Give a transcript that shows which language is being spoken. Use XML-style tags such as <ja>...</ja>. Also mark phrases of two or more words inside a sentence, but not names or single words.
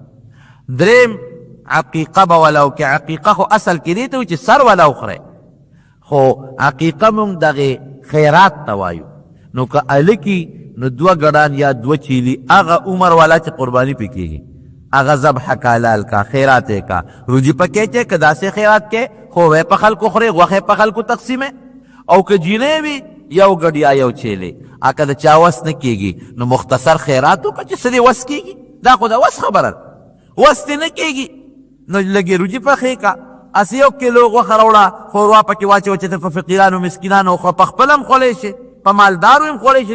<ps>دریم عقیقه به وله وکړې. عقیقه خو اصل کې دې ته و چې سر وله وخورئ، خو عقیقه مونږ دغې خیرات ته وایو. نو که هلکي نو 2 ګډان یا 2 چیلي هغه عمر والا چې قرباني پې کېږي هغه ذبح کا حلال کا خیرات کا روجی پکې چې که داسې خیرات کې خووی په خلکو خورې، غوښې په خلکو تقسیمې. او که جینۍ وي یو ګډ یا یو چیلې، که د چا وس نه کېږي نو مختصر خیرات وکړه چې څه دې وس کېږي. دا خو د وس خبره ده، وس دې نه کېږي نو لږې روجي پخې کا، اسې 1 کیلو غوښه راوړه، ښوروا پکې واچوه چې ته په فقیرانو مسکینانو خو په خپله هم خوړی شي، په مالدارو هم خوړی شي.</ps>